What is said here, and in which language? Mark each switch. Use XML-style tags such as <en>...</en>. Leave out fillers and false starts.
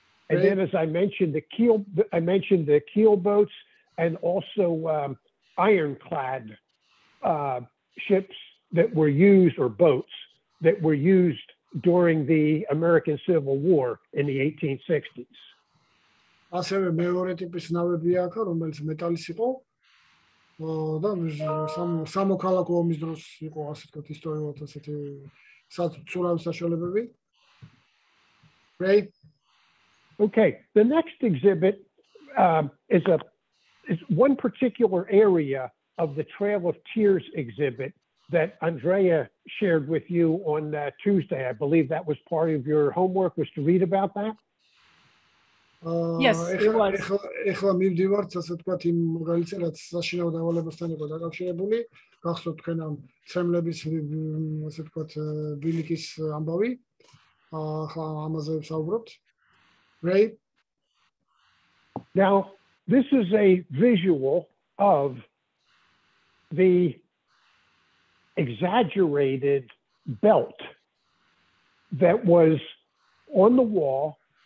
<en>And then, as I mentioned, the keel boats and also ironclad ships that were used, or boats that were used during the American Civil War in the 1860s.</en> <ka>ასევე მეორე ტიპის ნავები აქ, რომელიც მეტალის იყო და სამოქალაქო ომის დროს იყო, ასე ვთქვათ, ისტორიულად ასეთი საცურავი საშუალებები.</ka> <en>Right? Okay, the next exhibit is one particular area of the Trail of Tears exhibit that Andrea shared with you on Tuesday. I believe that was part of your homework, was to read about that? Yes, it was.</en> <ka>ეხლა მივდივართ, ასე ვთქვათ, იმ მაგალითზე, რაც საშინაო დავალებასთან იყო დაკავშირებული, გახსოვთ თქვენ ამ ცემლების, ასე ვთქვათ, ბილიკის ამბავი. ახლა ამაზე ვსაუბრობთ.</ka> <en>Right? Now, this is a visual of the exaggerated belt that was on the wall.</en>